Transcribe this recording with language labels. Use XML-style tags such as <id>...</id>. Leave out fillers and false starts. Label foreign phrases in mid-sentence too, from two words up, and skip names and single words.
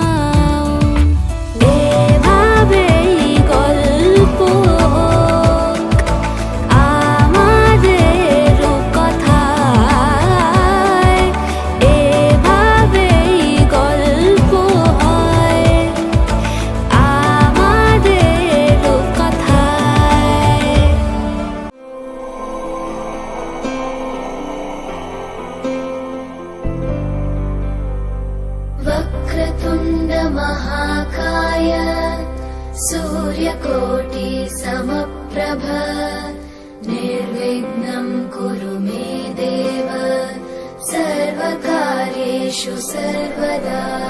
<bn>এভাবেই গল্প আমাদের রূপকথায়, এভাবেই গল্প হয় আমাদের রূপকথায়।</bn> <sa>वक्रतुण्ड महाकाय सूर्यकोटि समप्रभ निर्विघ्नं कुरु मे देव सर्वकार्येषु सर्वदा।</sa>